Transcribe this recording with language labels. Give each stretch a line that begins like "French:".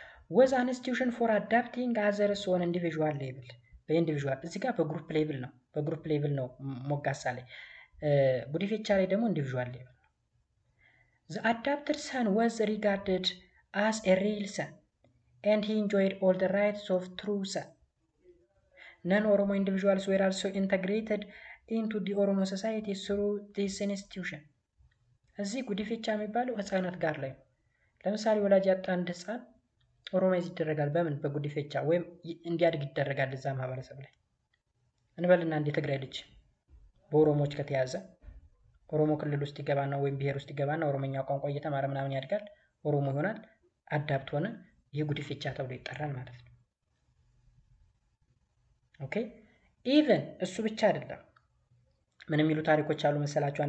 English: ወዝ አን ኢንስቲትዩሽን ፎር አዳፕቲንግ አዘርስ ኦን ኢንዲቪዥዋል ሌቭል፣
Amharic: በኢንዲቪዥዋል እዚህ ጋር በግሩፕ ሌቭል ነው ሞጋሳ ላይ። ጉዲፈቻ ላይ ደግሞ ኢንዲቪዥዋል ሌቭል ነው።
English: ዘ አዳፕትድ ሰን ወዝ ሪጋርድድ አስ ኤ ሪል ሰን and he enjoyed all the rights of true son. Non-Oromo individuals were also integrated into the Oromo society through this institution.
Amharic: እዚህ ጉዲፈቻ የሚባለው ህፃናት ጋር ላይ ነው። ለምሳሌ ወላጅ ያጣ አንድ ህፃን ኦሮማይዝ ይደረጋል። በምን? በጉዲፈቻ ወይም እንዲያድግ ይደረጋል እዛ ማህበረሰብ ላይ። እንበልና አንድ የትግራይ ልጅ በኦሮሞዎች ከተያዘ ኦሮሞ ክልል ውስጥ ይገባና ወይም ብሔር ውስጥ ይገባና ኦሮሞኛ ቋንቋ እየተማረ ምናምን ያድጋል፣ ኦሮሞ ይሆናል፣ አዳፕት ሆነ። ይህ ጉዲፈቻ ተብሎ ይጠራል ማለት ነው። ኦኬ ኢቨን እሱ ብቻ አይደለም። ምን የሚሉ ታሪኮች አሉ መሰላችሁ?